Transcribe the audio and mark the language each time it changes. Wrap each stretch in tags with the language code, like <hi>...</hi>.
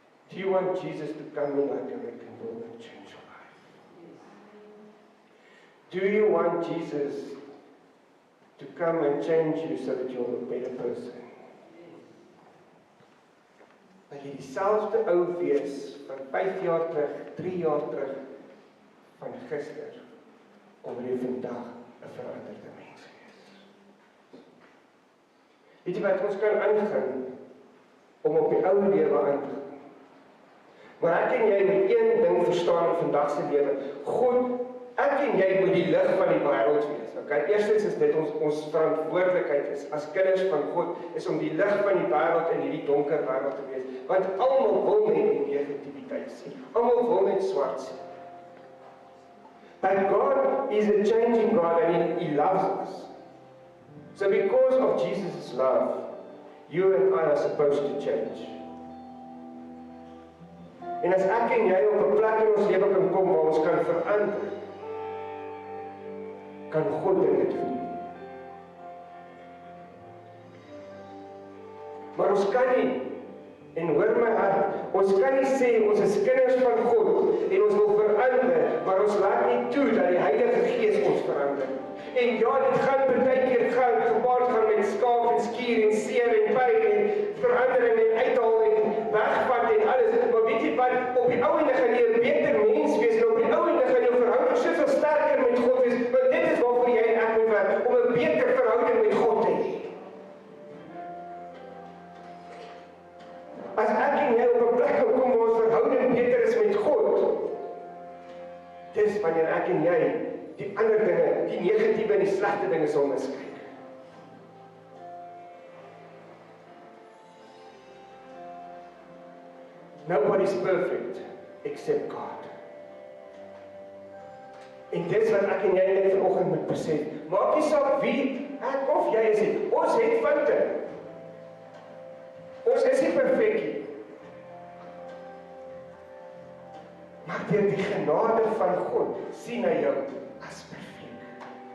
<en>Do you want Jesus to come in like a wrecking ball and change your life? Do you want Jesus to come and change you so that you're a better person?</en> <af>Wil jy dieselfde ou wees van 5 jaar terug, 3 jaar terug, van gister, om jy vandag 'n veranderde mens wees? Weet jy wat, ons kan aangaan om op die ou lewe aan te gaan. Maar ek en jy moet een ding verstaan in vandag se lewe. God, ek en jy moet die lig van die wêreld wees. Okay, eerstens is dit ons verantwoordelikheid is as kinders van God, is om die lig van die wêreld in hierdie donker wêreld te wees. Want almal wil net die negativiteit sien. Almal wil net swart sien.</af> <en>But God is a changing God and He loves us. So because of Jesus' love, you and I are supposed to change.</en> <af>En as ek en jy op 'n plek in ons lewe kan kom waar ons kan verander, kan God dit doen. Maar ons kan nie, en hoor my hart, ons kan nie sê ons is kinders van God en ons wil verander, maar ons laat nie toe dat die Heilige Gees ons verander. En ja, dit gaan partykeer gepaard gaan met skaaf en skuur en seer en pyn en verandering en uithaal en wegvat en alles. Maar weet jy wat, op die ou ende gaan jy 'n beter mens wees en op die ou ende gaan jou verhouding soveel sterker met God wees, want dit is waarvoor jy en ek moet werk, om 'n beter verhouding met God te hê. As ek en jy op 'n plek kan kom waar ons verhouding beter is met God, dis wanneer ek en jy die ander dinge, die negatiewe en die slegte dinge sal miskyk.</af> <en>Nobody's perfect except God.</en> <af>En dis wat ek en jy net vanoggend moet besef. Maak nie saak wie ek of jy is nie. Ons het foute. Ons is nie perfek nie. Maar deur die genade van God sien hy jou as perfek.</af>